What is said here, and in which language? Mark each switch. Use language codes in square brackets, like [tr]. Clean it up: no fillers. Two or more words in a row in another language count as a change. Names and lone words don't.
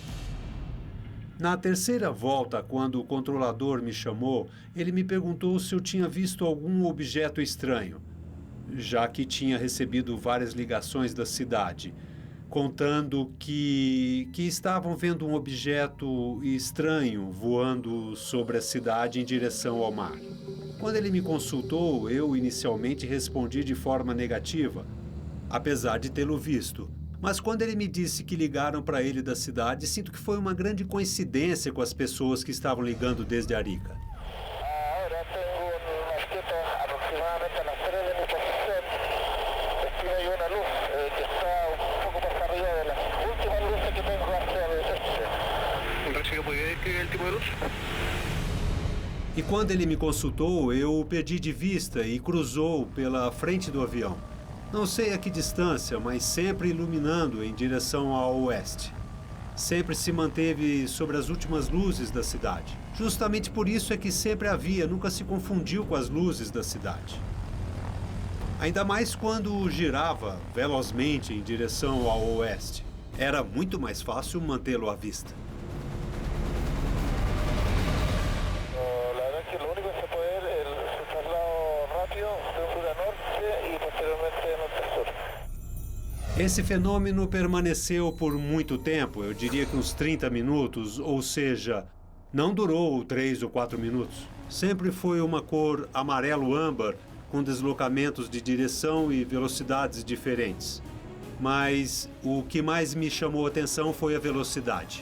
[pt] Na terceira volta, quando o controlador me chamou, ele me perguntou se eu tinha visto algum objeto estranho, já que tinha recebido várias ligações da cidade, contando que estavam vendo um objeto estranho voando sobre a cidade em direção ao mar. Quando ele me consultou, eu inicialmente respondi de forma negativa, apesar de tê-lo visto. Mas quando ele me disse que ligaram para ele da cidade, sinto que foi uma grande coincidência com as pessoas que estavam ligando desde Arica. [es] Ahora tengo una masqueta aproximadamente a las 3 de mi posición. Aquí hay una luz que está un poco más arriba de las últimas luces que tengo hacia el este. ¿Entonces puede describir el tipo de luz? [pt] E quando ele me consultou, eu o perdi de vista e cruzou pela frente do avião. Não sei a que distância, mas sempre iluminando em direção ao oeste. Sempre se manteve sobre as últimas luzes da cidade. Justamente por isso é que sempre havia, nunca se confundiu com as luzes da cidade. Ainda mais quando girava velozmente em direção ao oeste. Era muito mais fácil mantê-lo à vista. [es] La verdad es que lo único que se puede ver es el traslado rápido de sur a norte y posteriormente de norte a sur. [pt] Esse fenômeno permaneceu por muito tempo, eu diria que uns 30 minutos, ou seja, não durou 3 ou 4 minutos. Sempre foi uma cor amarelo-âmbar, com deslocamentos de direção e velocidades diferentes. Mas o que mais me chamou a atenção foi a velocidade.